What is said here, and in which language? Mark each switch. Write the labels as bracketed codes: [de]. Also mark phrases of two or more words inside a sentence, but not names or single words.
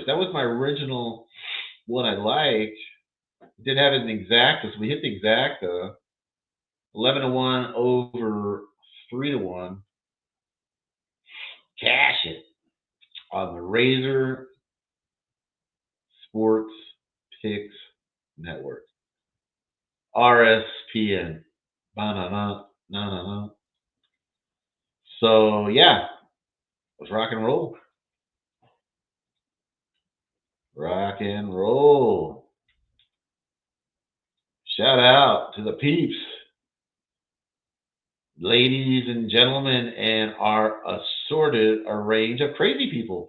[en] That was my original one I liked. Didn't have an exacta, so we hit the exacta. 11-1 over 3-1. Cash it on the Razor Sports Picks Network. RSPN. Ba-na-na-na-na-na. So yeah, let's rock and roll. Rock and roll. Shout out to the peeps, ladies and gentlemen, and our assorted range of crazy people.